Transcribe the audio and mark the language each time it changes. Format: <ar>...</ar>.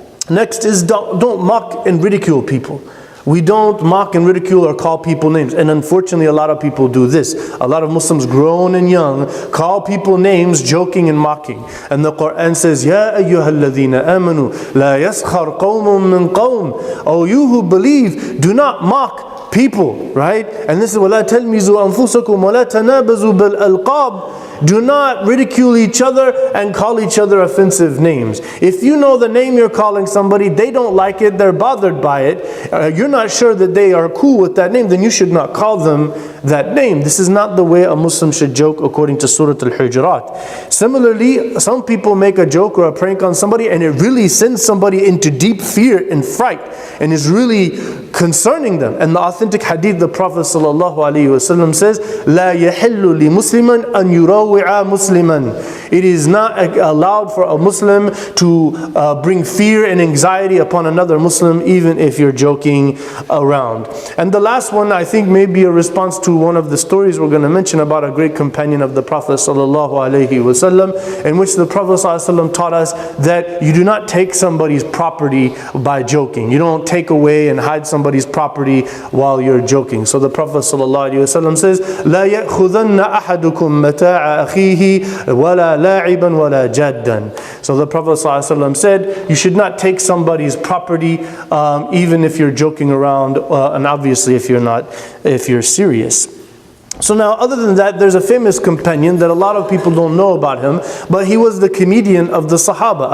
<en>Next is don't mock and ridicule people. We don't mock and ridicule or call people names. And unfortunately, a lot of people do this. A lot of Muslims, grown and young, call people names, joking and mocking. And the Quran says,</en> <ar>Ya ayyuhalladhina amanu, la yaskhar qawmun min qawm.</ar> <en>Oh, you who believe, do not mock people, right? And this is,</en> <ar>وَلَا تَلْمِزُوا أَنفُسَكُمْ وَلَا تَنَابَزُوا بِالْأَلْقَابِ.</ar> <en>Do not ridicule each other and call each other offensive names. If you know the name you're calling somebody, they don't like it, they're bothered by it, you're not sure that they are cool with that name, then you should not call them that name. This is not the way a Muslim should joke according to Surah Al-Hujurat. Similarly, some people make a joke or a prank on somebody and it really sends somebody into deep fear and fright and is really concerning them. And the authentic hadith, the Prophet ﷺ says,</en> <ar>لا يحل لمسلما أن يروع مسلما.</ar> <en>It is not allowed for a Muslim to bring fear and anxiety upon another Muslim, even if you're joking around. And the last one, I think, may be a response to one of the stories we're going to mention about a great companion of the Prophet ﷺ, in which the Prophet ﷺ taught us that you do not take somebody's property by joking. You don't take away and hide somebody's property while you're joking. So the Prophet ﷺ says,</en> <ar>لا يأخذن أحدكم متاع أخيه ولا لاعبا ولا جادا.</ar> <en>So the Prophet ﷺ said, you should not take somebody's property, even if you're joking around, and obviously if you're serious. So now, other than that, there's a famous companion that a lot of people don't know about him, but he was the comedian of the Sahaba.</en>